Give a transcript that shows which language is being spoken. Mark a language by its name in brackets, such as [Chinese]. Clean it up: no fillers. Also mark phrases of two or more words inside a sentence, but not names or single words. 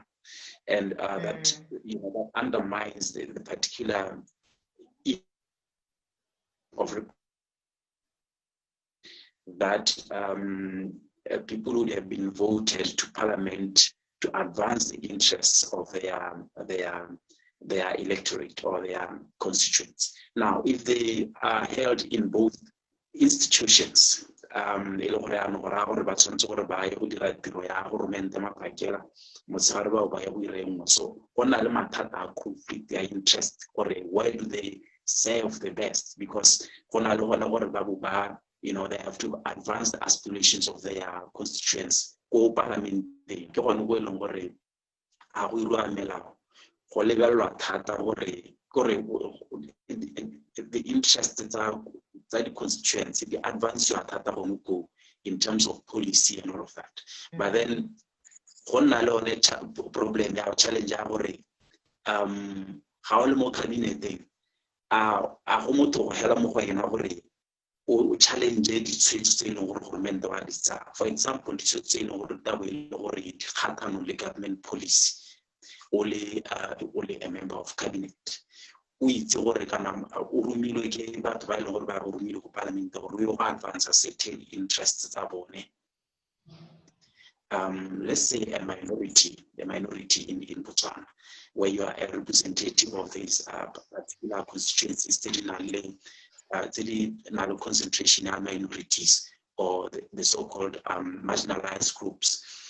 [English] And that that undermines the particular of that people would have been voted to Parliament to advance the interests of their electorate or their constituents. Now, if they are held in both institutions, [Tswana] e le gore ano go raya gore ba tshwanetse gore ba ye go dira tiro ya goromente mapakela motshegare bao ba ya go ira engwe. So go na le mathata a conflict ya interest gore [English] where do they serve the best, because [Tswana] go na le gona gore ba bo ba, [English] you know, they have to advance the aspirations of their constituents [Tswana] go parlamenteng. Ke gone go e leng gore a go irwa melao go lebelelwa thata gore [English] the interests [Tswana] tsa [English] the constituency, the advance your [Tswana] thata go [English] in terms of policy and all of that. [Tswana] But then go na le one problem ya challenge ya gore ga o le mo cabineteng a go motho go hela mo go ena gore o challenge ditshwetso tse e leng gore goromente wa di tsaya. [English] For example, [Tswana] ditshwetso tse e leng gore tabo e le gore di kgatlhanong le [English] government policy [Tswana] o le [English] a member of cabinet, [Tswana] o itse gore kana o romilwe ke batho ba e leng gore ba go romile go parlamente gore o yo go [English] advance certain interests [Tswana] tsa bone. [English] Let's say a minority in Botswana, where you are a representative of these particular constituencies that are concentration of minorities or the so-called marginalized groups.